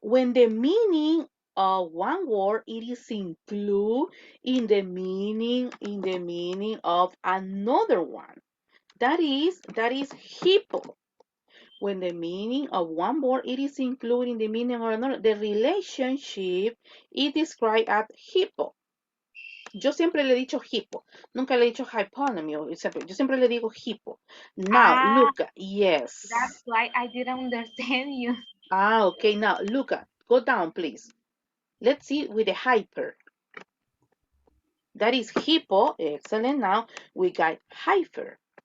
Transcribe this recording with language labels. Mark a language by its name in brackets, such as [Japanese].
[English] When the meaning of one word it is included in the meaning of another one. That is hippo. When the meaning of one word it is included in the meaning of another, the relationship is described as hippo. [Spanish] Yo siempre le he dicho hippo, nunca le he dicho hyponymy. Yo siempre le digo hippo. [English] Now, look, yes. That's why I didn't understand you. Okay, now look at, go down, please. Let's see with the hyper. That is hippo, excellent. Now we got hyper.